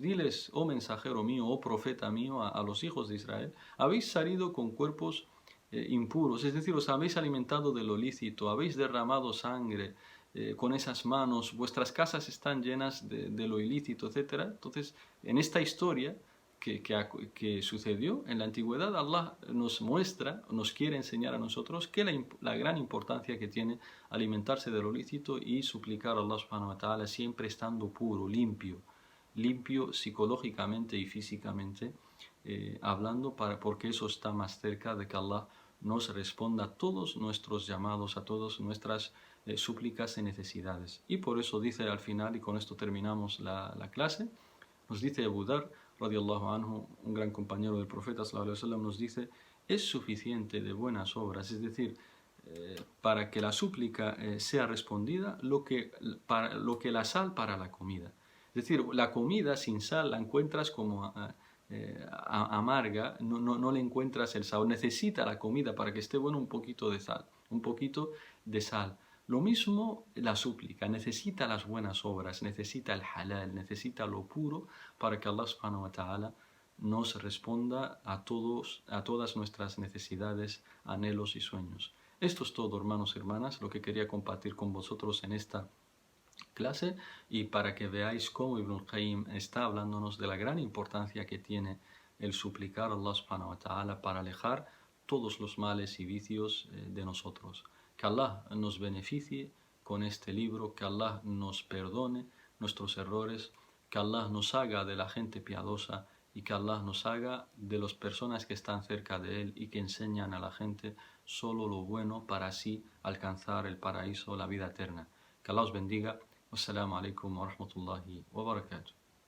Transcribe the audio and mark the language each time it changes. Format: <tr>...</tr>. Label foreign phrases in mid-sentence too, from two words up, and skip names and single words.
<es>Diles, oh mensajero mío, oh profeta mío, a los hijos de Israel, habéis salido con cuerpos impuros, es decir, os habéis alimentado de lo lícito, habéis derramado sangre con esas manos, vuestras casas están llenas de lo ilícito, etc. Entonces, en esta historia que sucedió en la antigüedad, Allah nos muestra, nos quiere enseñar a nosotros que la gran importancia que tiene alimentarse de lo lícito y suplicar a Allah</es> <ar>subhanahu wa ta'ala</ar> <es>siempre estando puro, limpio psicológicamente y físicamente hablando, porque eso está más cerca de que Allah nos responda a todos nuestros llamados, a todas nuestras súplicas y necesidades. Y por eso dice al final, y con esto terminamos la clase, nos dice Abu Dhar,</es> <ar>radiallahu anhu,</ar> <es>un gran compañero del profeta</es> <ar>sallallahu alaihi wasallam,</ar> <es>nos dice, es suficiente de buenas obras, es decir, para que la súplica sea respondida, lo que la sal para la comida. Es decir, la comida sin sal la encuentras como amarga, no le encuentras el sabor. Necesita la comida para que esté bueno un poquito de sal, un poquito de sal. Lo mismo la súplica, necesita las buenas obras, necesita el halal, necesita lo puro para que Allah</es> <ar>subhanahu wa ta'ala</ar> <es>nos responda a todas nuestras necesidades, anhelos y sueños. Esto es todo, hermanos y hermanas, lo que quería compartir con vosotros en esta clase, y para que veáis cómo Ibn al-Qayyim está hablándonos de la gran importancia que tiene el suplicar a Allah</es> <ar>subhanahu wa ta'ala</ar> <es>para alejar todos los males y vicios de nosotros. Que Allah nos beneficie con este libro, que Allah nos perdone nuestros errores, que Allah nos haga de la gente piadosa y que Allah nos haga de las personas que están cerca de Él y que enseñan a la gente solo lo bueno para así alcanzar el paraíso, la vida eterna. Que Allah os bendiga.</es> <ar>Wassalamu alaikum wa rahmatullahi wa barakatuh.</ar>